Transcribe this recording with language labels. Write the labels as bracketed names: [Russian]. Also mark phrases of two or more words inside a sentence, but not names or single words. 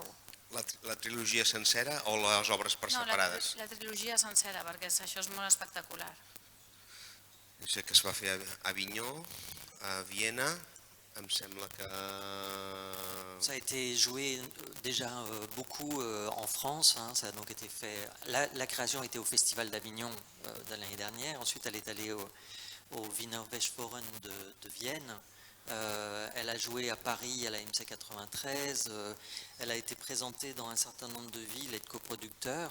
[Catalan] La trilogia sencera o les obres per separades? No, la trilogia sencera, perquè això és molt espectacular. Sé que es va fer a Avinyó, a Viena, em sembla que... [French] Ça a été joué déjà beaucoup en France, ça a donc été fait. La création était au Festival d'Avignon de l'année dernière, ensuite elle est allée au Wiener Westforen de Vienne. Elle a joué à Paris à la MC 93, elle a été présentée dans un certain nombre de villes et de coproducteurs.